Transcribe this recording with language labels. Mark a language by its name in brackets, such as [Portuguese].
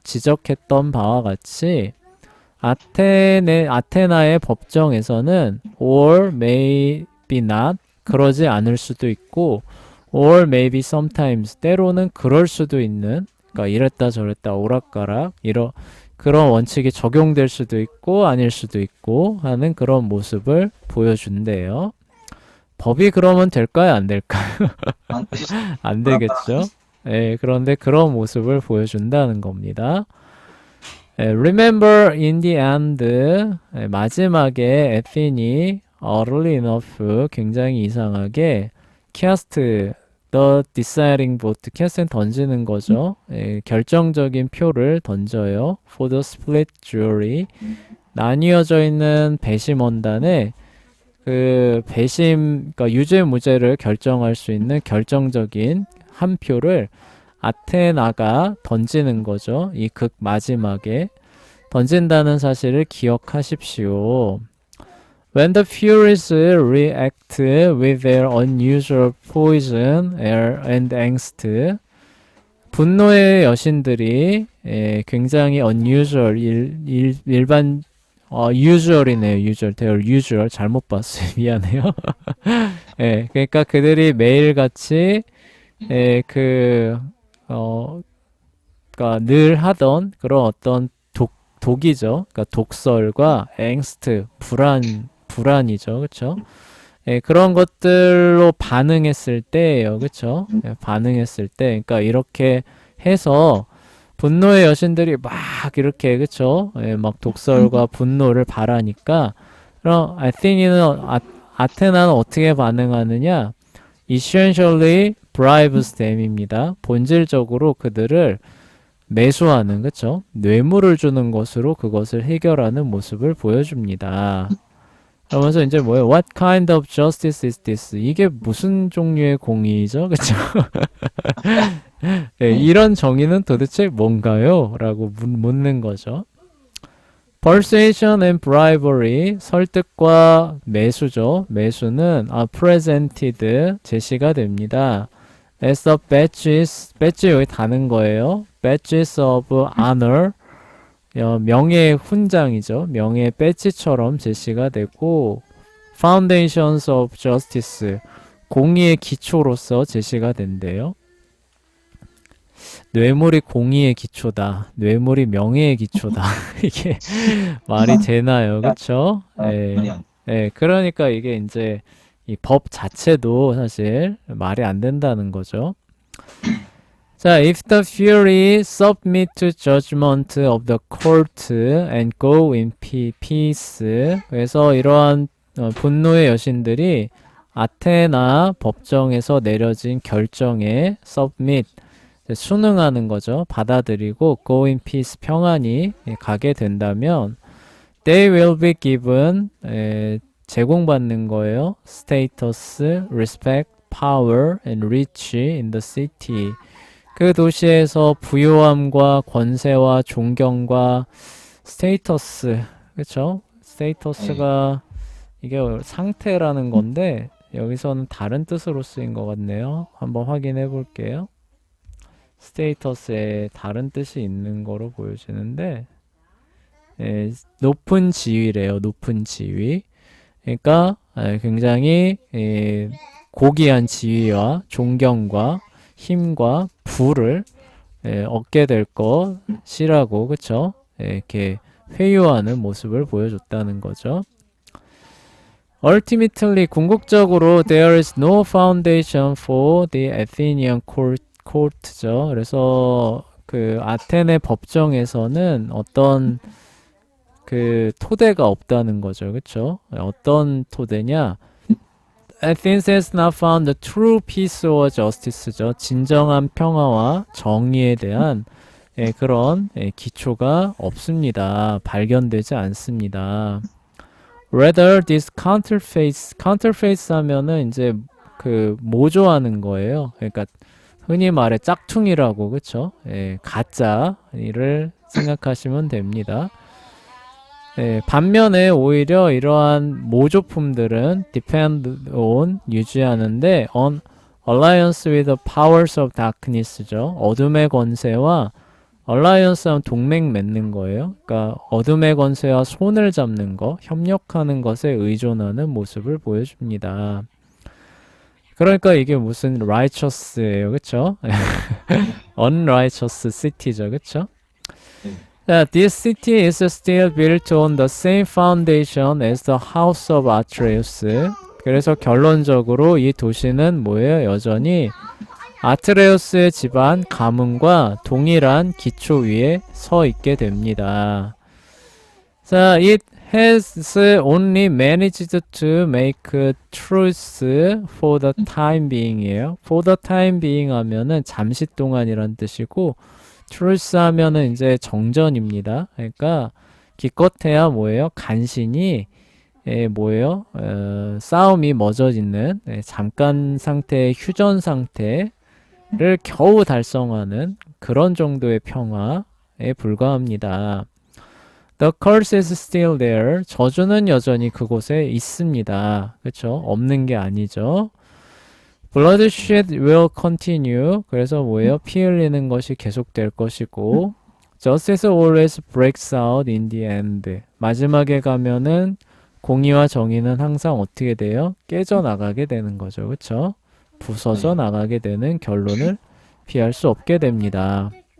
[Korean] 지적했던 바와 같이 아테나의 법정에서는 [English] or maybe not [Korean] 그러지 않을 수도 있고 [English] or maybe sometimes [Korean] 때로는 그럴 수도 있는 그러니까 이랬다 저랬다 오락가락 그런 원칙이 적용될 수도 있고 아닐 수도 있고 하는 그런 모습을 보여준대요. 법이 그러면 될까요? 안 될까요? 안, 안 되겠죠? 그런데 그런 모습을 보여준다는 겁니다. [English] Remember in the end [Korean] 마지막에 에핀이 [English] early enough [Korean] 굉장히 이상하게 [English] cast the deciding vote [Korean] 캐스트는 던지는 거죠. 결정적인 표를 던져요. [English] For the split jury [Korean] 나뉘어져 있는 배심원단에 그 그러니까 유죄 무죄를 결정할 수 있는 결정적인 한 표를 아테나가 던지는 거죠. 이 극 마지막에 던진다는 사실을 기억하십시오. [English] When the Furies react with their unusual poison and angst, [Korean] 분노의 여신들이 굉장히 [English] unusual, 일반 usual이네요. [Korean] usual 잘못 봤어요. 미안해요. 그러니까 그들이 매일같이 그러니까 늘 하던 그런 어떤 독이죠. 그러니까 독설과 앵스트, 불안이죠. 그쵸? 그런 것들로 반응했을 때예요. 그쵸? 반응했을 때. 그러니까 이렇게 해서 분노의 여신들이 막 이렇게 그쵸? 막 독설과 분노를 발하니까 그럼 아테나는 어떻게 반응하느냐? [English] essentially bribes them입니다. [Korean] 본질적으로 그들을 매수하는 그쵸? 뇌물을 주는 것으로 그것을 해결하는 모습을 보여줍니다. 그러면서 이제 뭐예요? [English] What kind of justice is this? [Korean] 이게 무슨 종류의 공의죠? 그쵸? 이런 정의는 도대체 뭔가요? 라고 묻는 거죠. [English] Persuasion and bribery, [Korean] 설득과 매수죠. 매수는 presented, 제시가 됩니다. [English] As the badges [Korean] 여기 다는 거예요. [English] badges of honor, [Korean] 명예의 훈장이죠. 명예의 배지처럼 제시가 되고 [English] foundations of justice, [Korean] 공의의 기초로서 제시가 된대요. 뇌물이 공의의 기초다. 뇌물이 명예의 기초다. 이게 말이 되나요? 그쵸? 그러니까 이게 이제 이 법 자체도 사실 말이 안 된다는 거죠. [English] 자, if the fury submit to judgment of the court and go in peace. [Korean] 그래서 이러한 분노의 여신들이 아테나 법정에서 내려진 결정에 submit 순응하는 거죠. 받아들이고 [English] go in peace [Korean] 평안히 가게 된다면 [English] they will be given [Korean] 제공받는 거예요. [English] status, respect, power and reach in the city. [Korean] 그 도시에서 부유함과 권세와 존경과 스테이터스, 그쵸? 스테이터스가 이게 상태라는 건데 여기서는 다른 뜻으로 쓰인 것 같네요. 한번 확인해 볼게요. 스테이터스에 다른 뜻이 있는 거로 보여지는데 높은 지위래요. 높은 지위. 그러니까 굉장히 고귀한 지위와 존경과 힘과 부를 얻게 될 것이라고 그쵸? 이렇게 회유하는 모습을 보여줬다는 거죠. [English] Ultimately, [Korean] 궁극적으로 [English] there is no foundation for the Athenian court죠. [Korean] 그래서 그 아테네 법정에서는 어떤 그 토대가 없다는 거죠. 그쵸? 어떤 토대냐? [English] Athens has not found the true peace or justice죠. [Korean] 진정한 평화와 정의에 대한 그런 기초가 없습니다. 발견되지 않습니다. [English] Rather, this counterfeits [Korean] 하면은 이제 그 모조하는 거예요. 그러니까 흔히 말해 짝퉁이라고 그쵸? 가짜를 생각하시면 됩니다. 반면에 오히려 이러한 모조품들은 [English] depend on [Korean] 유지하는데 [English] on alliance with the powers of darkness죠. [Korean] 어둠의 권세와 alliance하면 동맹 맺는 거예요. 그러니까 어둠의 권세와 손을 잡는 거, 협력하는 것에 의존하는 모습을 보여줍니다. 그러니까 이게 무슨 righteous예요, 그렇죠? [English] unrighteous city [Korean] 죠, 그렇죠? [English] This city is still built on the same foundation as the house of Atreus. [Korean] 그래서 결론적으로 이 도시는 뭐예요? 여전히 아트레우스의 집안 가문과 동일한 기초 위에 서 있게 됩니다. [English] 자, it has only managed to make truce for the time being이에요. for the time being [Korean] 하면은 잠시 동안이란 뜻이고 truce 하면은 이제 정전입니다. 그러니까 기껏해야 뭐예요? 간신히 뭐예요? 싸움이 멎어지는 잠깐 상태의 휴전 상태를 겨우 달성하는 그런 정도의 평화에 불과합니다. [English] The curse is still there. [Korean] 저주는 여전히 그곳에 있습니다. 그렇죠? 없는 게 아니죠. [English] Bloodshed will continue. [Korean] 그래서 뭐예요? 피 흘리는 것이 계속될 것이고 [English] Justice always breaks out in the end. [Korean] 마지막에 가면은 공의와 정의는 항상 어떻게 돼요? 깨져나가게 되는 거죠. 그렇죠? 부서져 나가게 되는 결론을 피할 수 없게 됩니다.